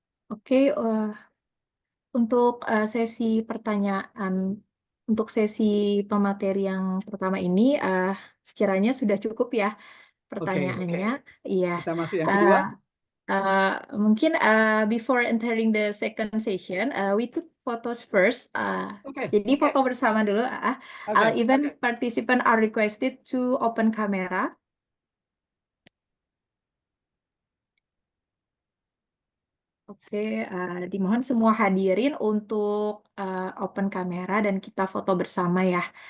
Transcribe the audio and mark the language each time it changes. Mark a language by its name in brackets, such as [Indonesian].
[Indonesian] Oke, untuk sesi pertanyaan, untuk sesi pemateri yang pertama ini, sekiranya sudah cukup ya pertanyaannya. Iya. Kita masuk yang kedua. Mungkin [English] before entering the second session, we took photos first. [Indonesian] Jadi foto bersama dulu. [English] Even participants are requested to open camera. [Indonesian] Oke, dimohon semua hadirin untuk open kamera dan kita foto bersama ya.